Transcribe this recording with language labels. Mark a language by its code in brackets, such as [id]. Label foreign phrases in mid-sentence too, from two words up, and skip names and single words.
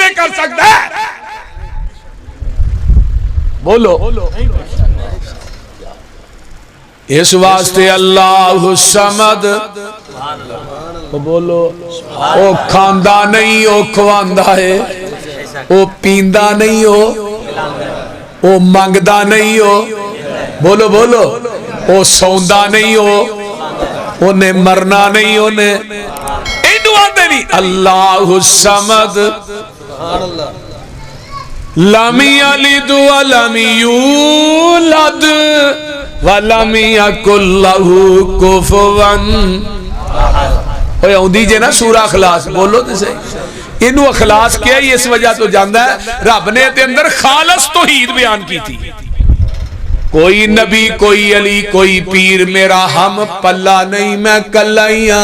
[ur] کر سکتا ہے؟ بولو. اس واسطے [ar] الله الصمد, [ur] بولو. [pa] او کھاندا نہیں، او کھواندا ہے، او پیندا نہیں، او منگدا نہیں ہو، بولو بولو. او سوندا نہیں ہو، انہیں مرنا نہیں، انہیں اینوں آتے نہیں. [ar] الله الصمد لم يلد ولم يولد ولم يكن له كفوا. [pa] اوئے آوندی جے نا سورہ اخلاص، بولو تو سہی. اینوں اخلاص کیا ہی اس وجہ تو جانتا ہے، رب نے تے اندر خالص توحید بیان کی تھی. کوئی نبی، کوئی علی، کوئی پیر میرا ہم پلہ نہیں، میں کلا ہی ہاں.